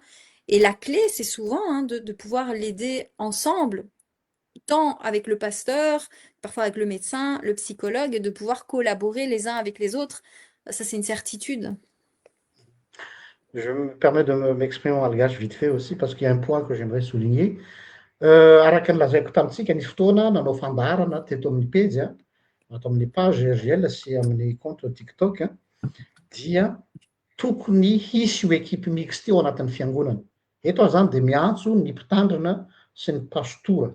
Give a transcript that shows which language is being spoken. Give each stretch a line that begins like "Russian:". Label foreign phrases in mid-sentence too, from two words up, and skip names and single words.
French: Et la clé, c'est souvent hein, de pouvoir l'aider ensemble, tant avec le pasteur, parfois avec le médecin, le psychologue, et de pouvoir collaborer les uns avec les autres. Ça, c'est une certitude. Je me permets de m'exprimer en malgache vite fait aussi, parce qu'il y a un point que j'aimerais souligner.
Malagasy: Araka ny lazaiko tamintsika nisy fotoana nanao fandaharana teto amin'ny pejy ato amin'ny page RGL sy amin'ny compte TikTok dia tokony hisy io ekipe mixte io ao anatin'ny fiangonana. Eto aho zany dia miantso ny mpitandrina sy ny pastora.